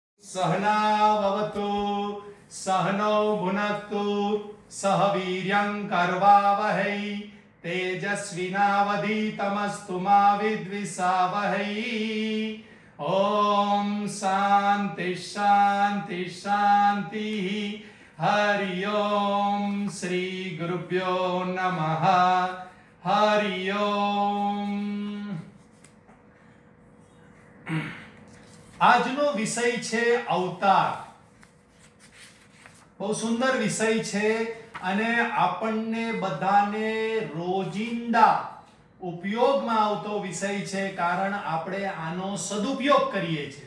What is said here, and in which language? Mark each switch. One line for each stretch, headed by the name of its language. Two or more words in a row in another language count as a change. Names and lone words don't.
Sanskrit: सहनाववतु सहनौ भुनक्तु सह वीर्यं करवावहै तेजस्विनावधीतमस्तु मा विद्विषावहै। ओम शांति शांति शांति। हरि ओम श्री गुरुभ्यो नमः। हरि ओम।
Gujarati: આજનો વિષય છે અવતાર। બહુ સુંદર વિષય છે અને આપણને બધાને રોજિંદા ઉપયોગમાં આવતો વિષય છે, કારણ આપણે આનો સદુપયોગ કરીએ છીએ।